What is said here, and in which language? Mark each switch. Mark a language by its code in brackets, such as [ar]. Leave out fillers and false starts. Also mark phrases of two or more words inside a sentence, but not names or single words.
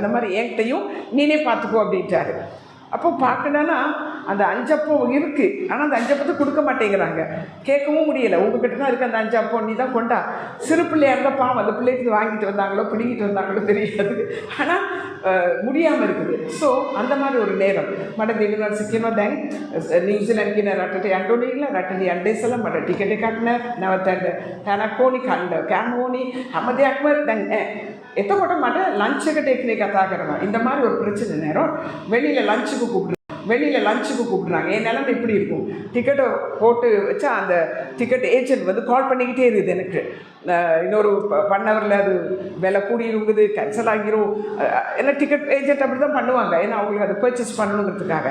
[ta] அந்த மாதிரி என்கிட்டையும் நீனே பார்த்துக்கோ அப்படின்ட்டாரு. அப்போ பார்க்கணுன்னா அந்த 5 அப்பம் இருக்குது, ஆனால் அந்த 5 அப்பத்தை கொடுக்க மாட்டேங்கிறாங்க. கேட்கவும் முடியலை, உங்ககிட்ட தான் இருக்குது அந்த 5 அப்பம், நீ தான் கொண்டா. சிறு பிள்ளையாக இருந்தால் பாவம், அந்த பிள்ளைக்கு வாங்கிட்டு வந்தாங்களோ பிடிங்கிட்டு வந்தாங்களோ தெரியாது, ஆனால் முடியாமல் இருக்குது. ஸோ அந்த மாதிரி ஒரு நேரம் [si] මට දෙවියන් සිකිනවා දැන් නිව්සීලන්ත කියන රටට යන්න ඕනේ කියලා රටේ යන්න ඉස්සෙල්ලා මට ටිකට් එකක් නැහැ, නැවතට තැනක් ඕනි, කන්න කෑම ඕනි, හැම දෙයක්ම දැන් එතකොට මට லஞ்ச் එකට එක්කනේ කතා කරනවා. [ta] இந்த மாதிரி ஒரு பிரச்சனை நேரம் வெளியில் லஞ்சுக்கு கூப்பிடுறாங்க. என் நிலைமை இப்படி இருக்கும், டிக்கெட்டை போட்டு வச்சா அந்த டிக்கெட் ஏஜென்ட் கால் பண்ணிக்கிட்டே இருக்குது எனக்கு. இன்னொரு 1 ஹவரில் அது விலை கூடியிருக்குது, கேன்சல் ஆகிரும். ஏன்னா டிக்கெட் ஏஜென்ட் அப்படி தான் பண்ணுவாங்க, ஏன்னா அவங்களுக்கு அதை பர்ச்சேஸ் பண்ணணுங்கிறதுக்காக.